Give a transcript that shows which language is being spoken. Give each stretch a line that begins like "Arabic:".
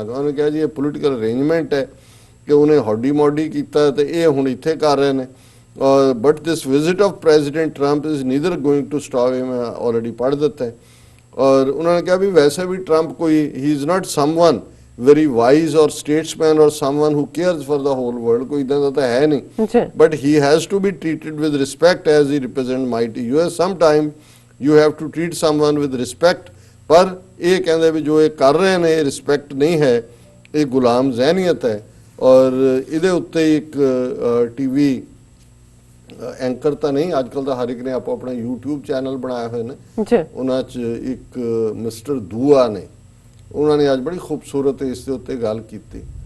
Punjabi: ਉਹਨਾਂ ਨੇ ਕਿਹਾ ਜੀ ਇਹ ਪੋਲੀਟੀਕਲ ਅਰੇਂਜਮੈਂਟ ਹੈ ਕਿ ਉਹਨੇ ਹੌਡੀ ਮੌਡੀ ਕੀਤਾ ਤੇ ਇਹ ਹੁਣ ਇੱਥੇ ਕਰ ਰਹੇ ਨੇ।
English: but this visit of president Trump is neither going to stop,
Punjabi: ਮੈਂ ਆਲਰੇਡੀ ਪੜ੍ਹ ਦਿੱਤਾ ਹੈ। ਔਰ ਉਹਨਾਂ ਨੇ ਕਿਹਾ ਵੀ ਵੈਸੇ ਵੀ ਟਰੰਪ ਕੋਈ
English: he is not someone very wise or statesman or someone who cares for the whole world,
Punjabi: ਕੋਈ ਇਦਾਂ ਦਾ ਤਾਂ ਹੈ ਨਹੀਂ।
English: but he has to be treated with respect as he represents mighty US. sometime you have to treat someone with respect,
Punjabi: ਪਰ ਇਹ ਕਹਿੰਦੇ ਵੀ ਜੋ ਇਹ ਕਰ ਰਹੇ ਨੇ ਇਹ ਰਿਸਪੈਕਟ ਨਹੀਂ ਹੈ, ਇਹ ਗੁਲਾਮ ਜ਼ਹਿਨੀਅਤ ਹੈ। ਔਰ ਇਹਦੇ ਉੱਤੇ ਇੱਕ ਟੀਵੀ ਐਂਕਰ ਤਾਂ ਨਹੀਂ, ਅੱਜ ਕੱਲ ਤਾਂ ਹਰ ਇੱਕ ਨੇ ਆਪੋ ਆਪਣਾ YouTube ਚੈਨਲ ਬਣਾਏ ਹੋਏ ਨੇ, ਉਹਨਾਂ 'ਚ ਇੱਕ ਮਿਸਟਰ ਦੂਆ ਨੇ, ਉਹਨਾਂ ਨੇ ਅੱਜ ਬੜੀ ਖੂਬਸੂਰਤ ਇਸ ਦੇ ਉੱਤੇ ਗੱਲ ਕੀਤੀ।